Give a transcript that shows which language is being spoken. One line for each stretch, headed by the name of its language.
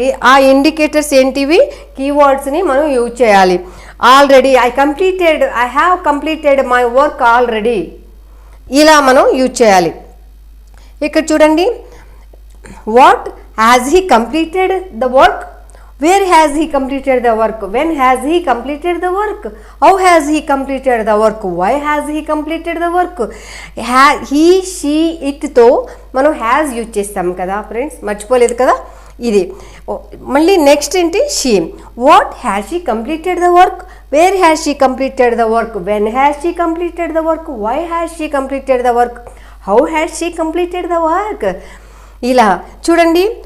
Telugu: ఆ ఇండికేటర్స్ ఏంటివి, కీవర్డ్స్ని మనం యూజ్ చేయాలి.
English: already, I have completed my work already
Telugu: ఇలా మనం యూజ్ చేయాలి. ఇక్కడ చూడండి,
English: What has he completed the work, Where has he completed the work? When has he completed the work? How has he completed the work? Why has he completed the work?
Telugu: He, she, itతో మనం has use చేస్తాం కదా friends, మర్చిపోలేదు కదా. ఇది మళ్ళీ next ఏంటి,
English: She. What has she completed the work? Where has she completed the work? When has she completed the work? Why has she completed the work? How has she completed the work?
Telugu: ఇలా చూడండి.